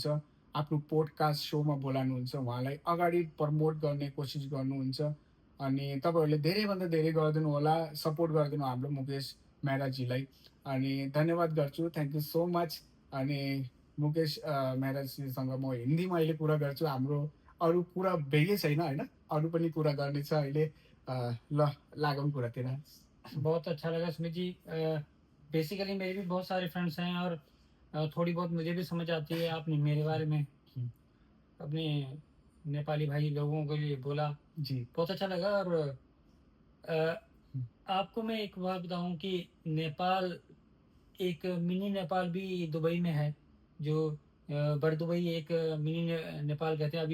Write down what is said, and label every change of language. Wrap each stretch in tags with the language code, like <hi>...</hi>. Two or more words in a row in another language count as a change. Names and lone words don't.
<ne>आफ्नो</ne> <en>podcast showमा</en> <ne>बोलाउनुहुन्छ, उहाँलाई अगाडि प्रमोट गर्ने कोसिस गर्नुहुन्छ अनि तपाईँहरूले धेरैभन्दा धेरै गरिदिनु होला, सपोर्ट गरिदिनु हाम्रो मुकेश मेहराजीलाई अनि धन्यवाद गर्छु।</ne> <en>thank you so much</en> <ne>अनि मुकेश मेहराजीसँग म हिन्दीमा अहिले कुरा गर्छु। हाम्रो अरू कुरा भेगै छैन होइन, अरू पनि कुरा गर्ने छ अहिले। ल लागौँ कुरातिर।</ne> <hi>बहुत अच्छा लगा सुमित जी। बेसिकली मेरे भी बहुत सारे फ्रेंड्स हैं और थोड़ी बहुत मुझे भी समझ आती है। आपने मेरे बारे में हम्म, अपने नेपाली भाई लोगों के लिए बोला, जी। बहुत अच्छा लगा। और हम्म, आपको मैं एक बात बताऊं कि नेपाल, एक मिनी नेपाल भी दुबई में है, जो बर दुबई एक मिनी नेपाल कहते हैं।</hi>